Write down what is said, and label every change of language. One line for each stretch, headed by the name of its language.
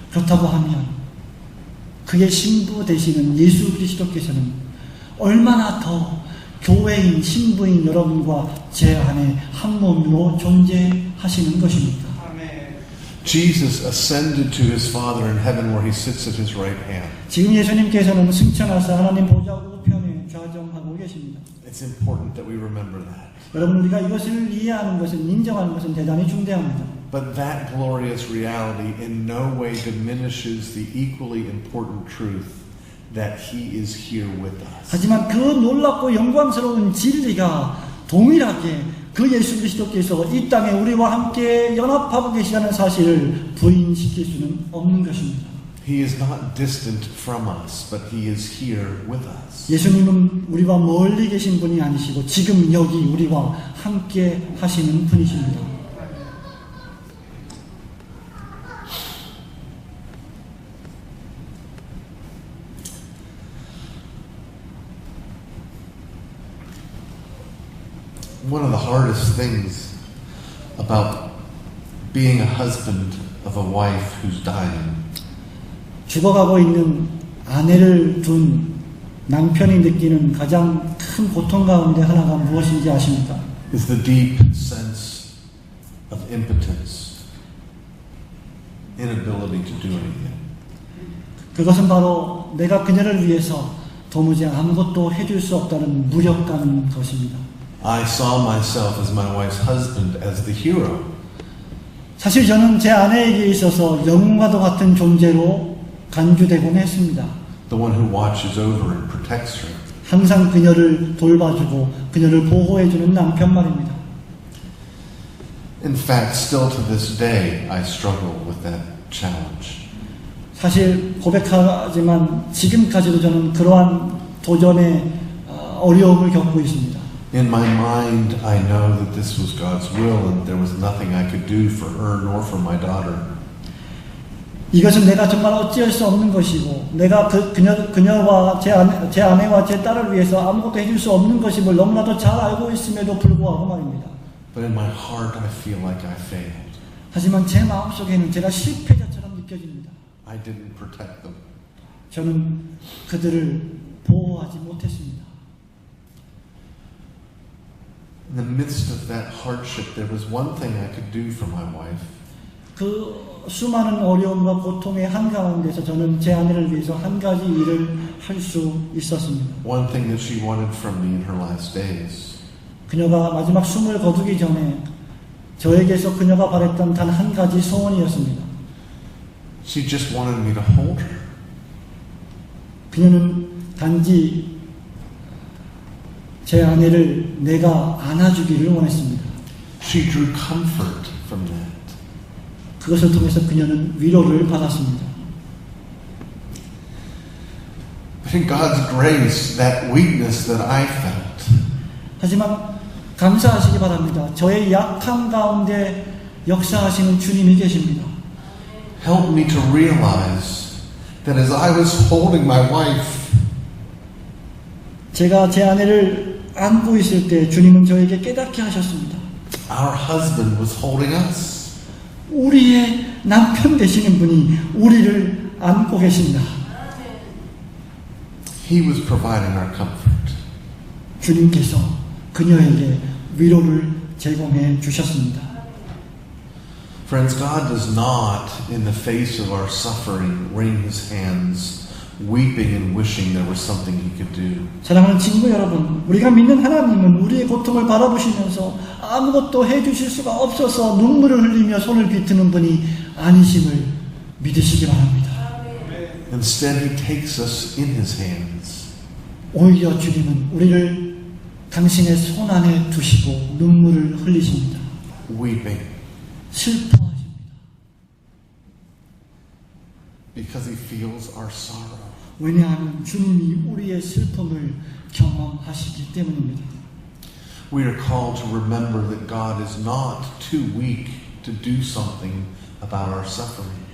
Korean: 그렇다고 하면 그의 신부 되시는 예수 그리스도께서는 얼마나 더 교회인 신부인 여러분과 제 안에 한 몸으로 존재하시는 것입니까?
English: Jesus ascended to his Father in heaven where he sits at his right hand.
Korean: 지금 예수님께서는 승천하사 하나님 보좌 우편에 좌정하고 계십니다.
English: It's important that we remember that.
Korean: 여러분 우리가 이것을 이해하는 것은 인정하는 것은 대단히 중대합니다.
English: But that glorious reality in no way diminishes the equally important truth that he is here with us.
Korean: 하지만 그 놀랍고 영광스러운 진리가 동일하게 그 예수 그리스도께서 이 땅에 우리와 함께 연합하고 계시다는 사실을 부인시킬 수는 없는 것입니다.
English: He is not distant from us, but he is here with us.
Korean: 예수님은 우리와 멀리 계신 분이 아니시고 지금 여기 우리와 함께 하시는 분이십니다.
English: One of the hardest things about being a husband of a wife who's dying
Korean: 죽어가고 있는 아내를 둔 남편이 느끼는 가장 큰 고통 가운데 하나가 무엇인지 아십니까?
English: is the deep sense of impotence, inability to do anything.
Korean: 그것은 바로 내가 그녀를 위해서 도무지 아무것도 해줄 수 없다는 무력감인 것입니다.
English: I saw myself as my wife's husband as the hero.
Korean: 사실 저는 제 아내에게 있어서 영웅과도 같은 존재로 간주되곤 했습니다.
English: The one who watches over and protects her.
Korean: 항상 그녀를 돌봐주고 그녀를 보호해주는 남편 말입니다.
English: In fact, still to this day, I struggle with that challenge.
Korean: 사실 고백하지만 지금까지도 저는 그러한 도전의 어려움을 겪고 있습니다.
English: In my mind, I know that this was God's will and there was nothing I could do for her nor for my daughter.
Korean: 이것은 내가 정말 어찌할 수 없는 것이고 내가 그녀와 제 아내와 제 딸을 위해서 아무것도 해줄 수 없는 것임을 너무나도 잘 알고 있음에도 불구하고 말입니다.
English: But in my heart, I feel like I failed.
Korean: 하지만 제 마음속에는 제가 실패자처럼 느껴집니다.
English: I didn't protect them.
Korean: 저는 그들을 보호하지 못했습니다.
English: In the midst of that hardship, there was one thing I could do for my wife.
Korean: 그 수많은 어려움과 고통의 한가운데서 저는 제 아내를 위해서 한 가지 일을 할 수 있었습니다.
English: One thing that she wanted from me in her last days.
Korean: 그녀가 마지막 숨을 거두기 전에 저에게서 그녀가 바랬던 단 한 가지 소원이었습니다.
English: She just wanted me to hold her.
Korean: 그녀는 단지 제 아내를 내가 안아주기를 원했습니다.
English: She drew comfort from that.
Korean: 그것을 통해서 그녀는 위로를 받았습니다.
English: But But in God's grace, that weakness that I felt,
Korean: 하지만 감사하시기 바랍니다. 저의 약함 가운데 역사하시는 주님이 계십니다.
English: helped me to realize that as I was holding my wife,
Korean: 제가 제 아내를 안고 있을 때 주님은 저에게 깨닫게 하셨습니다.
English: our husband was holding us.
Korean: 우리의 남편 되시는 분이 우리를 안고 계신다.
English: He was providing our comfort.
Korean: 주님께서 그녀에게 위로를 제공해 주셨습니다.
English: Friends, God does not, in the face of our suffering, wring his hands, weeping and wishing there was something he could do.
Korean: 사랑하는 친구 여러분, 우리가 믿는 하나님은 우리의 고통을 바라보시면서 아무것도 해주실 수가 없어서 눈물을 흘리며 손을 비트는 분이 아니심을 믿으시기 바랍니다.
English: Instead, he takes us in his hands.
Korean: 오히려 주님은 우리를 당신의 손 안에 두시고 눈물을 흘리십니다.
English: Weeping.
Korean: 슬퍼하십니다.
English: Because he feels our sorrow.
Korean: 왜냐하면 주님이 우리의 슬픔을 경험하시기 때문입니다.
English: We are called to remember that God is not too weak to do something about our suffering.